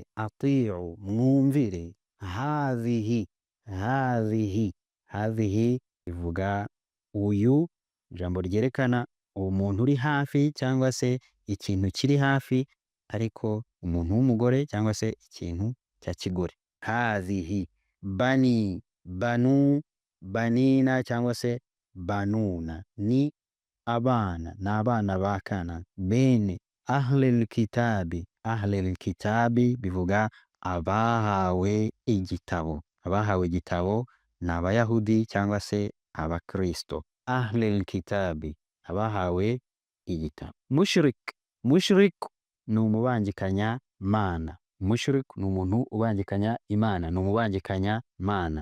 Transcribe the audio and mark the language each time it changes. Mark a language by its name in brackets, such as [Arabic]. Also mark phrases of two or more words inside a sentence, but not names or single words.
[Kinyarwanda] Ati'u mwumvire. Hadhihi, hadhihi, hadhihi bivuga uyu, ijambo ryerekana umuntu uri hafi cyangwa se ikintu kiri hafi, ariko umuntu w'umugore cyangwa se ikintu cya kigore. Hadhihi. [Arabic] بني، بنو، بنينا [Kinyarwanda] cyangwa se banuna ni abana, ni abana ba Kana. Bene [Arabic] أهل الكتاب, أهل الكتاب [Kinyarwanda] bivuga abahawe igitabo. Abahawe igitabo ni abayahudi cyangwa se abakristo. [Arabic] أهل الكتاب [Kinyarwanda] abahawe igitabo. Mushrik, mushrik ni umubangikanya mana. Mushrik ni umuntu ubangikanya Imana, ni umubangikanya mana.